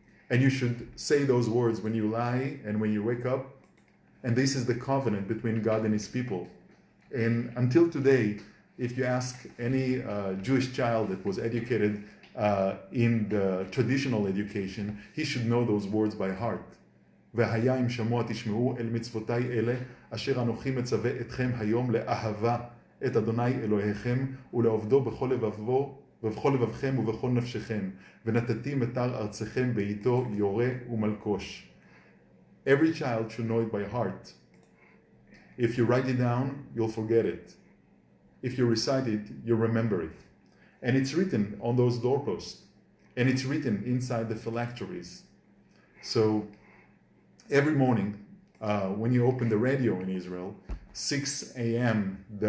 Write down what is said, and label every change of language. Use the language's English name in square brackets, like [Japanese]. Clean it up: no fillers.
[English] And you should say those words when you lie and when you wake up. And this is the covenant between God and his people. And until today, if you ask any Jewish child that was educated in the traditional education, he should know those words by heart. [Hebrew] והיה אם שמוע תשמעו אל מצוותיי אלה, אשר אנוכי מצווה אתכם היום לאהבה את אדוני אלוהיכם ולעובדו בכל לבבו ובכל לבבכם ובכל נפשכם, ונתתי מטר ארצכם בעיתו יורה ומלקוש. [English] Every child should know it by heart. If you write it down, you'll forget it. If you recite it, you'll remember it. And it's written on those doorposts. And it's written inside the phylacteries. So every morning, when you open the radio in Israel, 6 a.m.